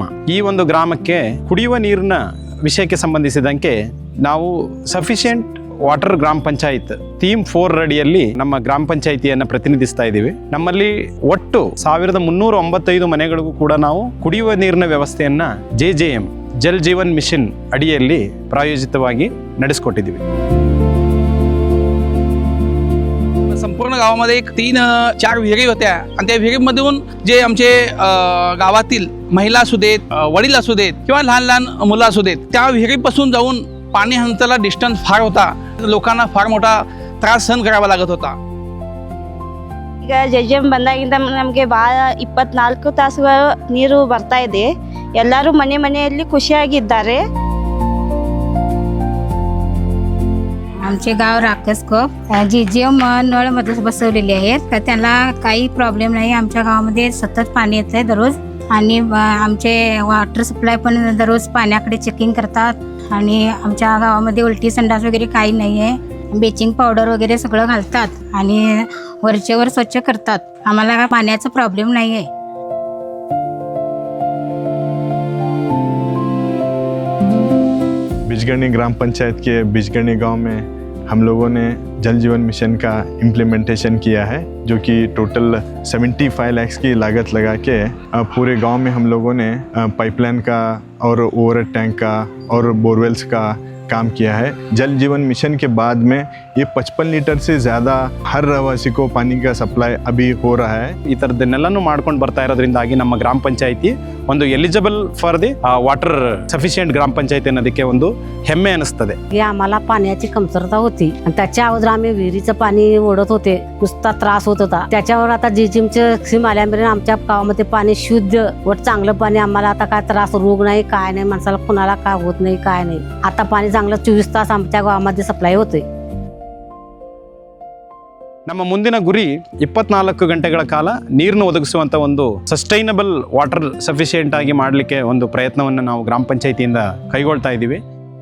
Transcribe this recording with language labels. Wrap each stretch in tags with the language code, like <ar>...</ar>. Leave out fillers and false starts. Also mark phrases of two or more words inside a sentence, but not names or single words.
<kn>ಈ ಒಂದು ಗ್ರಾಮಕ್ಕೆ ಕುಡಿಯುವ ನೀರಿನ ವಿಷಯಕ್ಕೆ ಸಂಬಂಧಿಸಿದಂತೆ ನಾವು</kn> <en>sufficient water</en> <kn>ಗ್ರಾಮ ಪಂಚಾಯತ್ ಥೀಮ್ 4 ಅಡಿಯಲ್ಲಿ ನಮ್ಮ ಗ್ರಾಮ ಪಂಚಾಯಿತಿಯನ್ನು ಪ್ರತಿನಿಧಿಸ್ತಾ ಇದ್ದೀವಿ. ನಮ್ಮಲ್ಲಿ ಒಟ್ಟು 1395 ಮನೆಗಳಿಗೂ ಕೂಡ ನಾವು ಕುಡಿಯುವ ನೀರಿನ ವ್ಯವಸ್ಥೆಯನ್ನ JJM ಜಲ್ ಜೀವನ್ ಮಿಷನ್ ಅಡಿಯಲ್ಲಿ ಪ್ರಾಯೋಜಿತವಾಗಿ ನಡೆಸಿಕೊಟ್ಟಿದ್ದೀವಿ.</kn> <mr>संपूर्ण गावामध्ये 3-4 विहिरी होत्या आणि त्या विहिरीमधून जे आमचे गावातील महिला असू देत, वडील असू देत किंवा लहान लहान मुलं असू देत, त्या विहिरीपासून जाऊन पाणी हाताला डिस्टन्स फार होता. लोकांना फार मोठा त्रास सहन करावा लागत होता.</mr> <kn>ಈಗ JJM ಬಂದಾಗಿಂದ ನಮಗೆ ಭಾಳ 24 ತಾಸುಗಳು ನೀರು ಬರ್ತಾ ಇದೆ. ಎಲ್ಲರೂ ಮನೆಯಲ್ಲಿ ಖುಷಿಯಾಗಿದ್ದಾರೆ.</kn> <mr>आमचे गाव राकसकोप JJM नळमध्ये बसवलेले आहेत तर त्यांना काही प्रॉब्लेम नाही. आमच्या गावामध्ये सतत पाणी येतं आहे दररोज आणि आमचे</mr> <en>water supply</en> <mr>पण दररोज पाण्याकडे चेकिंग करतात आणि आमच्या गावामध्ये उलटी संडास वगैरे काही नाही आहे.</mr> <en>bleaching powder</en> <mr>वगैरे सगळं घालतात आणि वरचेवर स्वच्छ करतात. आम्हाला पाण्याचा प्रॉब्लेम नाही आहे.</mr> <hi>बिजगर्णी ग्राम पंचायत के बिजगर्णी गांव में हम लोगों ने जल जीवन मिशन का इम्प्लीमेंटेशन किया है, जो कि टोटल 75 लाख की लागत लगा के पूरे गांव में हम लोगों ने पाइपलाइन का और</hi> <en>overhead tank</en> <hi>का और बोरवेल्स का काम किया है. जल जीवन मिशन के बाद में ये 55 लीटर से ज़्यादा हर रहवासी को पानी का सप्लाई अभी हो रहा है.</hi> <kn>ಈ ಥರದ್ದನ್ನೆಲ್ಲನೂ ಮಾಡ್ಕೊಂಡು ಬರ್ತಾ ಇರೋದ್ರಿಂದಾಗಿ ನಮ್ಮ ಗ್ರಾಮ ಪಂಚಾಯಿತಿ ಒಂದು</kn> <en>eligible for the water sufficient</en> <kn>ಗ್ರಾಮ पञ्चायती ಅನ್ನೋದಕ್ಕೆ ಒಂದು ಹೆಮ್ಮೆ ಅನಿಸ್ತದೆ.</kn> <mr>आम्हाला पाण्याची कमतरता होती आणि त्याच्या अगोदर आम्ही विहिरीचं पाणी ओढत होते, नुसता त्रास होत होता. त्याच्यावर आता JJMचे स्कीम आल्यामुळे आमच्या गावामध्ये पाणी शुद्ध व चांगलं पाणी, आम्हाला आता काय त्रास रोग नाही, काय नाही, माणसाला कुणाला काय होत नाही, काय नाही. आता पाणी चांगलं 24 तास आमच्या गावामध्ये सप्लाय होते.</mr> <kn>ನಮ್ಮ ಮುಂದಿನ ಗುರಿ 24 ಗಂಟೆಗಳ ಕಾಲ ನೀರನ್ನು ಒದಗಿಸುವಂಥ ಒಂದು</kn> <en>sustainable water sufficient</en> <kn>ಆಗಿ ಮಾಡಲಿಕ್ಕೆ ಒಂದು ಪ್ರಯತ್ನವನ್ನು ನಾವು ಗ್ರಾಮ ಪಂಚಾಯಿತಿಯಿಂದ ಕೈಗೊಳ್ತಾ ಇದ್ದೀವಿ.</kn>